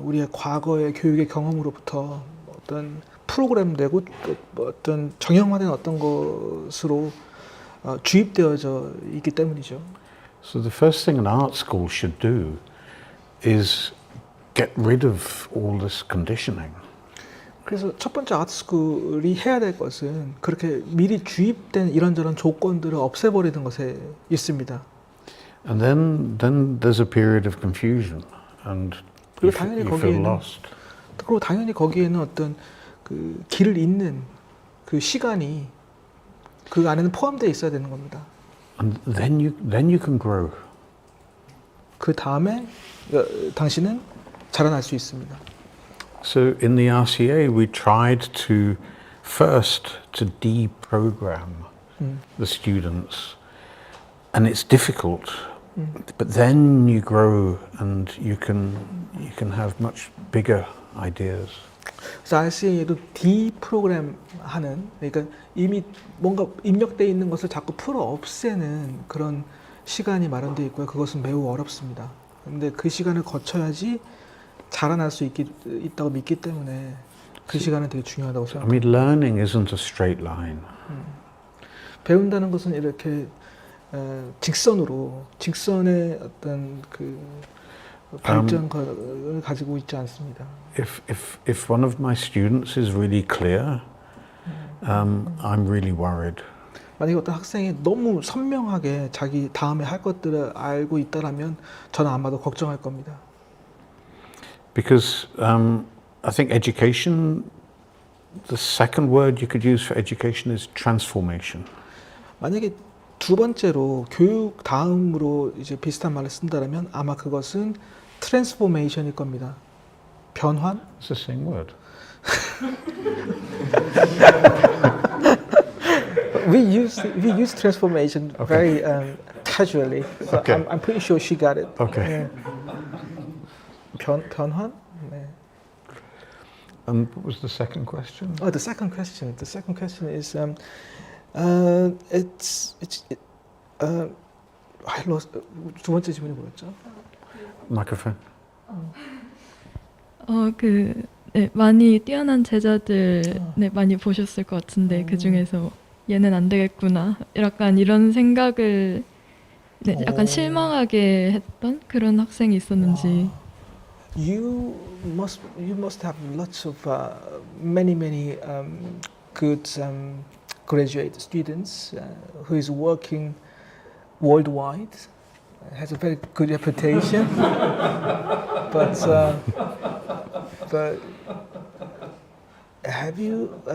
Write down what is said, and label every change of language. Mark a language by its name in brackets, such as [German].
[Korean] 우리의 과거의 교육의 경험으로부터 어떤 프로그램되고 또 어떤 정형화된 어떤 것으로 주입되어져 있기 때문이죠. [English] So the first thing an art school should do is get rid of all this conditioning. [Korean] 그래서 첫 번째 아트스쿨이 해야 될 것은 그렇게 미리 주입된 이런저런 조건들을 없애버리는 것에 있습니다. [English] And then there's a period of confusion and [Korean] 그리고 당연히 [English] you feel [Korean] 거기에는 [English] lost. [Korean] 그리고 당연히 거기에는 어떤 그 길을 잇는 그 시간이 그 안에는 포함되어 있어야 되는 겁니다. [English] And then you can grow. [Korean] 그 다음에 당신은 자라날 수 있습니다. [English] So in the RCA we tried to first to deprogram the students, and it's difficult. But then you grow and you can have much bigger ideas. [Korean] 그래서 RCA도 디프로그램 하는, 그러니까 이미 뭔가 입력되어 있는 것을 자꾸 풀어 없애는 그런 시간이 마련되어 있고요. 그것은 매우 어렵습니다. 근데 그 시간을 거쳐야지 자라날 수 있다고 믿기 때문에 그 시간은 되게 중요하다고 [English] I [Korean] 생각합니다. [English] mean, learning isn't a straight line. [Korean] 배운다는 것은 이렇게 직선의 어떤 그 발전을 가지고 있지 않습니다. [English] If one of my students is really clear, I'm really worried. [Korean] 만약에 어떤 학생이 너무 선명하게 자기 다음에 할 것들을 알고 있다라면 저는 아마도 걱정할 겁니다. [English] Because I think education, the second word you could use for education is transformation. [Korean] 만약에 두 번째로 교육 다음으로 이제 비슷한 말을 쓴다라면 아마 그것은 트랜스포메이션일 겁니다. 변환? [English] It's the same word. We use transformation very casually. So Okay. I'm pretty sure she got it. Okay. [Korean] 네. 변환? 네. [English] And what was the second question? The second question. The second question is I lost. [Korean] 두 번째 질문이 뭐였죠? [English] Microphone. [Korean] 네, 많이 뛰어난 제자들 네, 많이 보셨을 것 같은데 그 중에서 얘는 안 되겠구나. 약간 이런 생각을 네, 약간 실망하게 했던 그런 학생이 있었는지. [English] You must have lots of many good graduate students who is working worldwide, has a very good reputation, but have you